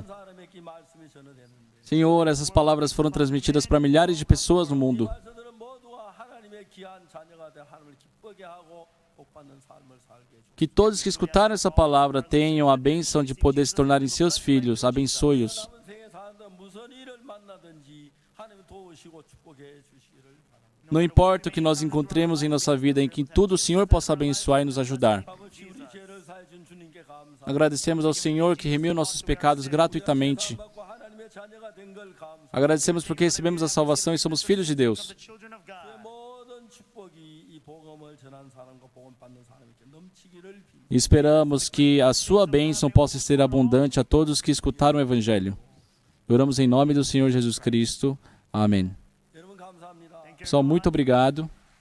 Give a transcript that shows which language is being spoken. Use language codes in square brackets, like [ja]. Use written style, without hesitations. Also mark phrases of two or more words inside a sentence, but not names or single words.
[ko] 사람에게 말씀이 전해되는데 [pt] Senhor, essas palavras foram transmitidas para milhares de pessoas no mundo. [ko] 말씀들은 모두가 하나님의 귀한 자녀가 되 하나님을 기쁘게 하고 복받는 삶을 살게 해주옵소서. [pt] Que todos que escutaram essa palavra tenham a bênção de poder se tornarem seus filhos. Abençoe-os. [ko] 남은 생에 사는데 무슨 일을 만나든지 하나님 도우시고 축복해 주시기를 바랍니다. [pt] Não importa o que nós encontremos em nossa vida, em que tudo o Senhor possa abençoar e nos ajudar. [ko] 아버지 우리 죄를 사해 준 주님께 감사합니다. [pt] Agradecemos ao Senhor que remiu nossos pecados gratuitamente. [ko] 받고 하나님의 자녀가 된 걸 감사합니다. [pt] Agradecemos porque recebemos a salvação e somos filhos de Deus. [en] the children of God. [ko] 모든 축복이 이 복음을 전한 사람과 복음 받는 사람에게 넘치기를 빕니다. [pt] E esperamos que a sua bênção possa ser abundante a todos que escutaram o Evangelho. Oramos em nome do Senhor Jesus Cristo. Amém. [ko] 여러분 감사합니다. [pt] Pessoal, muito obrigado.